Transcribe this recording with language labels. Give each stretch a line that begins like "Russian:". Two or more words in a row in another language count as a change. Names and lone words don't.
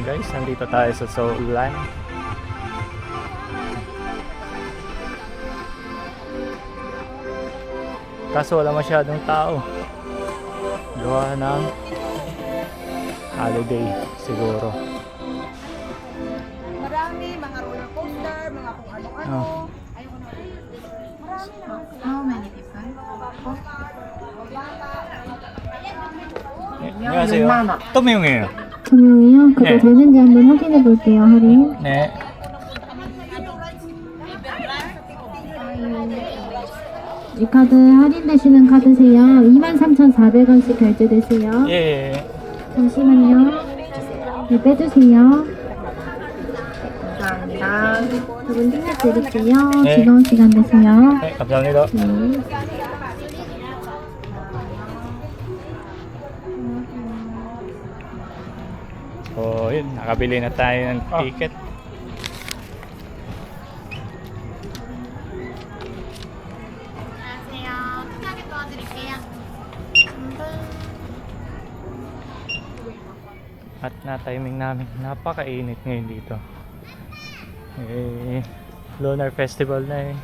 Filipino: guys, nandito tayo sa Soulan. Kaso wala masyadong tao. Gawa ng holiday siguro. Marami, mga
English: roller coaster,
Filipino: mga kung ano-ano. Oh. Marami na.
English: How many people?
Korean: 안녕하세요. 또미용이에요. 분명히요. 그거 네. 되는지 한번 확인해 볼게요, 할인. 네. 이 카드 할인되시는 카드세요. 23,400원씩 결제되세요. 예. 잠시만요. 네, 빼주세요. 감사합니다. 두분 티켓 드릴게요. 네. 즐거운 시간 되세요. 네, 감사합니다. 네.
Filipino: So, yun, nakabili na tayo ng ticket.
Korean: 안녕하세요. 편하게 도와드릴게요.
Filipino: At na-timing namin, napakainit ngayon dito. Lunar Festival na eh.